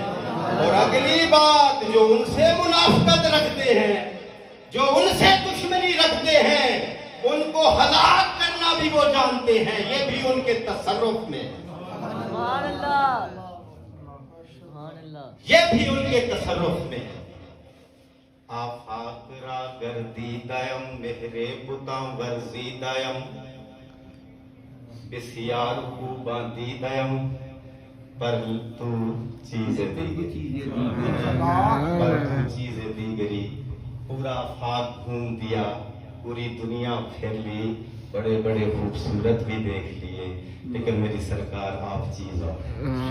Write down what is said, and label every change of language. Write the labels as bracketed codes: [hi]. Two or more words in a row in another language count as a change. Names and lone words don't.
[ur] اور اگلی بات جو ان سے منافقت رکھتے ہیں، جو ان سے دشمنی رکھتے ہیں، ان کو ہلاک کرنا بھی وہ جانتے ہیں. یہ بھی ان کے تصرف میں، [ar] سبحان اللہ. سبحان اللہ. [ur] یہ بھی ان کے تصرف میں. [fa] آفاق را گردیدایم مہرے بتاں ورزیدایم بسیار خوباں دیدایم پر تو چیزیں دیگری، پر تو چیزیں دیگری. [ur] پورا آفاق گھوم دیا، پوری دنیا پھر لی، بڑے بڑے خوبصورت بھی دیکھ لیے، لیکن میری سرکار آپ چیز اور ہے.